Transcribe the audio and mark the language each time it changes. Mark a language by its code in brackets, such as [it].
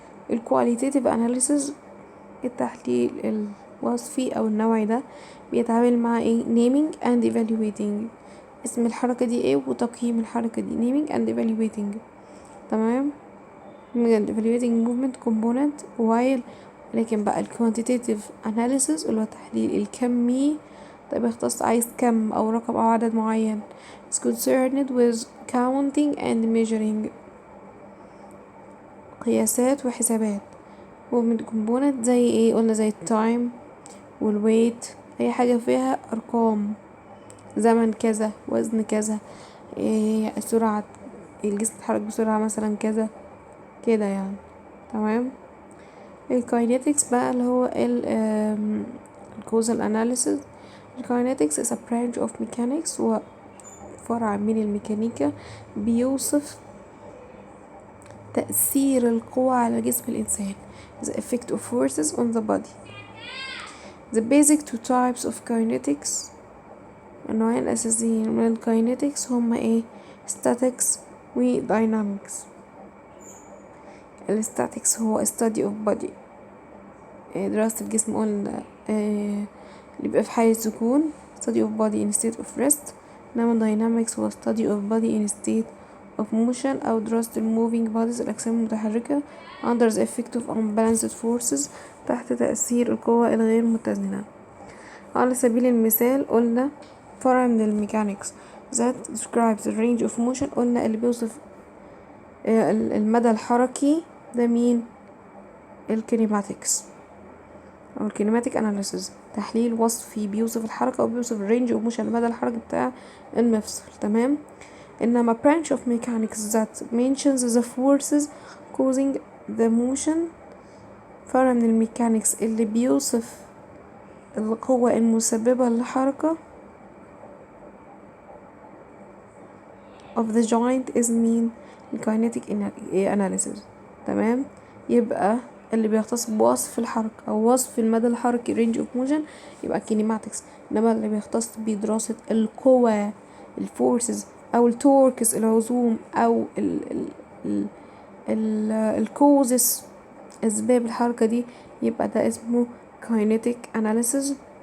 [ar] ال [en] qualitative analysis، [ar] التحليل الوصفي أو النوعي ده، بيتعامل مع ايه [en] naming and evaluating، [ar] اسم الحركة دي ايه وتقييم الحركة دي، naming and evaluating. تمام. [en] naming and evaluating movement component while. [ar] لكن بقى ال [en] quantitative analysis [ar] اللي هو التحليل الكمي، ده بيختص عايز كم أو رقم أو عدد معين، [en] is concerned with counting and measuring، [ar] قياسات وحسابات. [en] movement component [ar] زي ايه؟ قلنا زي التايم والويت، أي حاجة فيها أرقام، زمن كذا، وزن كذا، إيه، سرعة الجسم بيتحرك بسرعة مثلا كذا. كده يعني. تمام. الكاينetics بقى اللي هو الكوزال اناليسيس. الكاينetics [en] is a branch of mechanics، [ar] وفرع من الميكانيكا بيوصف تأثير القوى على جسم الإنسان. [en] the effect of forces on the body. the basic two types of kinetics. [ar] النوعين الأساسيين من الكاينetics هما ايه؟ statics و dynamics. الستاتيكس هو [en] study of body، [ar] دراسة الجسم قلنا اللي بيبقى في حالة سكون، [en] study of body in state of rest. [ar] انما [en] dynamics هو study of body in state of motion [ar] أو دراسة [en] moving bodies [ar] الأجسام المتحركة [en] under the effect of unbalanced forces [ar] تحت تأثير القوى الغير متزنة. على سبيل المثال قلنا فرع من الميكانيكس [en] that describes the range of motion، [ar] قلنا اللي بيوصف المدى الحركي ده مين؟ الكينيماتكس او الكينيماتيك اناليسيس، تحليل وصفي بيوصف الحركة او بيوصف الرينج اوف موشن المدى الحركي بتاع المفصل. تمام. انما [en] branch of mechanics that mentions the forces causing the motion، [ar] فرع من الميكانيكس اللي بيوصف القوة المسببة للحركة [en] of the joint is [ar] مين؟ [en] kinetic analysis. [ar] تمام. يبقى اللي بيختص بوصف الحركة أو وصف المدى الحركي [en] range of motion [ar] يبقى kinematics. إنما اللي بيختص بدراسة القوى الفورسز أو التوركس العزوم أو الكوزس أسباب الحركة دي يبقى ده اسمه kinetic analysis.